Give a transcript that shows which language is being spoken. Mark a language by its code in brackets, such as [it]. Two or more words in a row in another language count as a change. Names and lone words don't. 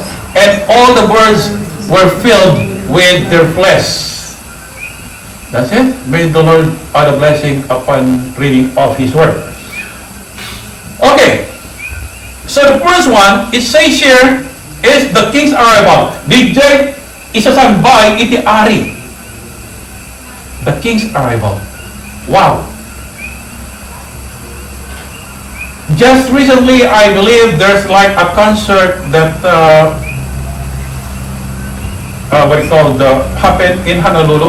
[en] And all the birds were filled with their flesh. That's it. May the Lord add a blessing upon reading of His Word. Okay. So the first one, it says here, is the king's arrival. [ilo] Dijay isasambay iti ari. [en] The king's arrival. Wow. Just recently, I believe there's like a concert that happened in Honolulu.